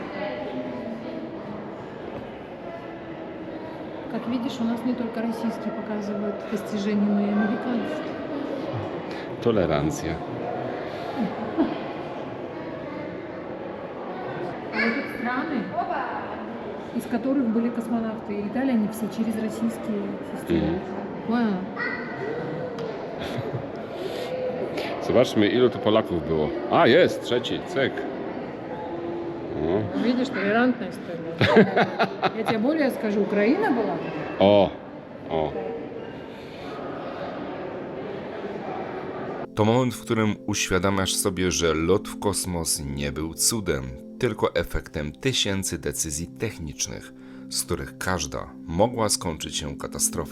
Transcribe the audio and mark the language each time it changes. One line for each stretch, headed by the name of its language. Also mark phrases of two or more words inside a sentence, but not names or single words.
Russian: Как видишь, у нас не только российские показывают достижения, но и американские.
Polish: Tolerancja.
Russian: А вот тут страны, из которых были космонавты, и летали они все через российские системы. Понял?
Polish: Zobaczmy, ilu tu Polaków było. A, jest, trzeci, cyk. No.
Russian: Видишь, толерантная история. Я тебе более скажу, Украина была.
Polish: O, o. To moment, w którym uświadamiasz sobie, że lot w kosmos nie był cudem, tylko efektem tysięcy decyzji technicznych, z których każda mogła skończyć się katastrofą.